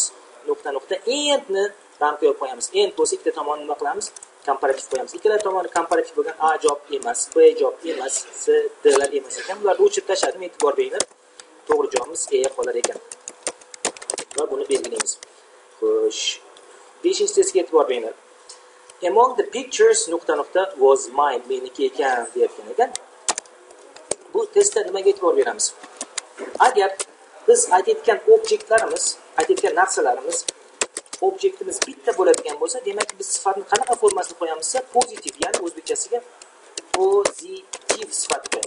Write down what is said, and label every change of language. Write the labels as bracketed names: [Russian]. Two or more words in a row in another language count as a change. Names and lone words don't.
[Uzbek] andni ramka qo'yib qo'yamiz. And bo'lsa ikkita tomonni nima qilamiz? Komparativ qo'yamiz. Ikkala tomoni komparativ bo'lgan A javob emas, B javob emas, C, D lar emas ekan. Bularni o'chirib tashladim, e'tibor beringlar. To'g'ri javobimiz E qolar ekan. Va buni belgilaymiz. Xo'sh. 5-testga e'tibor beringlar. [English] Among the pictures ... was mine, [Uzbek] meniki ekan deyotgan ekan. Bu testda nimaga e'tibor beramiz? Agar biz aytayotgan obyektlarimiz, aytayotgan narsalarimiz, obyektimiz bitta bo'ladigan bo'lsa, demak biz sifatni qanaqa formasini qo'yamizsa, pozitiv, ya'ni o'zbekchasiga pozitiv sifat qo'yamiz.